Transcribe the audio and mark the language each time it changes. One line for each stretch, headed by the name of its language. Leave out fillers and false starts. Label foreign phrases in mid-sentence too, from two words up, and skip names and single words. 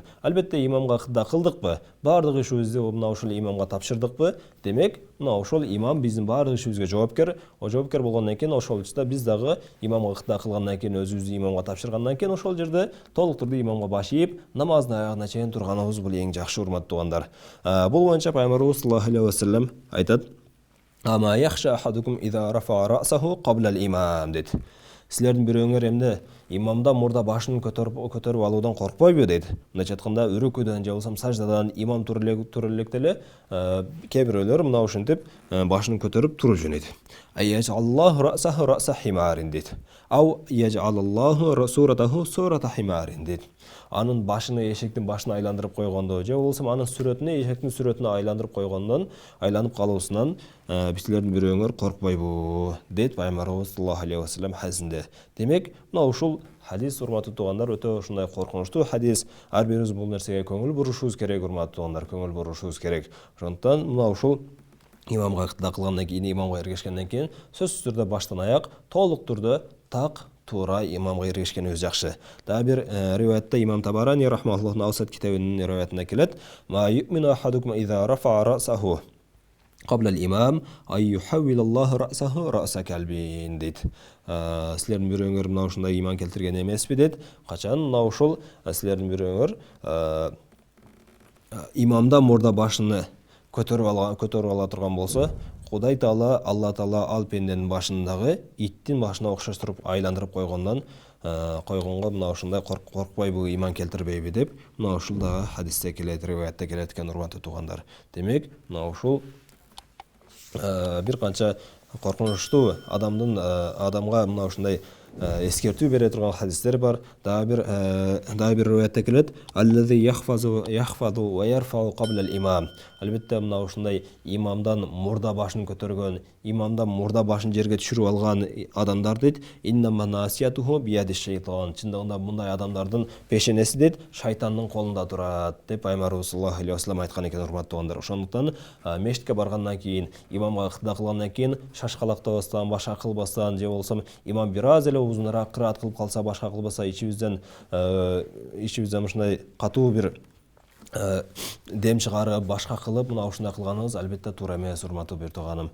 Kyrgyz: Албетте имамга да кылдыкпы? Бардык ишибизди мына ушул имамга тапшырдыкпы? Демек, мына ошол имам биздин бардык ишибизге жоопкер. Жоопкер болгондон кийин ошол учурда биз дагы имамга кыда кылгандан кийин, өзүбүздү имамга тапшыргандан кийин ошол жерде толук турду имамга баш ийип, намаздын аягына чейин турганыбыз бул эң жакшы, урматтуугандар. Бул боюнча Пайгамбарыбыз
Arabic: صلى الله عليه وسلم
Kyrgyz: айтат:
Arabic: "أما يخشى أحدكم إذا رفع رأسه قبل الإمام"
Kyrgyz: дейт. Силердин бирөөңөр эмне имамдан мурда башын көтөрүп алуудан коркпойбу дейт. Мындайча айтканда, үрүкүдөн же болбосо саждадан имам тура электе эле кээ бирөөлөр мына ушинтип башын көтөрүп туруп жөнөйт.
Arabic: أن يجعل الله رأسه رأس حمار дейт. أو يجعل الله صورته صورة حمار дейт.
Kyrgyz: Анын башыны эшектин башына айландырып койгондо, же болбосо анын сүрөтүнө эшектин сүрөтүнө айландырып койгондон, айланып калуусунан силердин бирөөңөр коркпойбу дейт Пайгамбарыбыз
Arabic: صلى الله عليه وسلم
Kyrgyz: хадисинде. Демек, мына ушул хадис, урматтуу туугандар, өтө ушундай коркунучтуу хадис. Ар бирибиз бул нерсеге көңүл бурушубуз керек, урматтуу туугандар, көңүл бурушубуз керек. Ошондуктан мына ушул имамга ыкта кылгандан кийин, имамга эргешкенден кийин сөзсүз түрдө баштан аяк толук түрдө так туура имамга эргешкенибиз жакшы. Дагы бир риваятта имам Табарани рахматуллахтын Аусат китабынын риваятында келет:
Arabic: "أما يأمن أحدكم إذا رفع رأسه قبل الإمام أن يحول الله رأسه رأس كلب" дейт.
Kyrgyz: Силердин бирөөңөр мына ушундай иман келтирген эмеспи дейт. Качан мына ушул силердин бирөөңөр имамдан мурда башыны көтөрүп ала турган болсо, Кудай Таала, Алла Таала ал пенденин башындагы иттин башына окшоштуруп айландырып койгонго мына ушундай коркпойбу, иман келтирбейби деп мына ушул дагы хадисте келет, риваятта келет экен, урматтуу туугандар. Демек, мына ушул бир канча коркунучтуу адамга мына ушундай эскертүү бере турган хадистер бар. Дагы бир риваятта келет:
Arabic: "الذي يخفض ويرفع قبل الإمام".
Kyrgyz: Албетте мына ушундай имамдан мурда башын көтөргөн, имамдан мурда башын жерге түшүрүп алган адамдар дейт,
Arabic: "إنما ناصيته بيد شيطان".
Kyrgyz: Чындыгында мындай адамдардын пешенеси дейт шайтандын колунда турат деп Пайгамбарыбыз
Arabic: صلى الله عليه وسلم
Kyrgyz: айткан экен, урматтуугандар. Ошондуктан мешитке баргандан кийин, имамга ыкта кылгандан кийин шашкалактабастан, башка кылбастан, же болбосо имам бир аз эле узунураак кыраат кылып калса, башка кылбаса, ичибизден ушундай катуу бир дем чыгарып, башка кылып, мына ушундай кылганыбыз албетте туура эмес, урматтуу бир тууганым.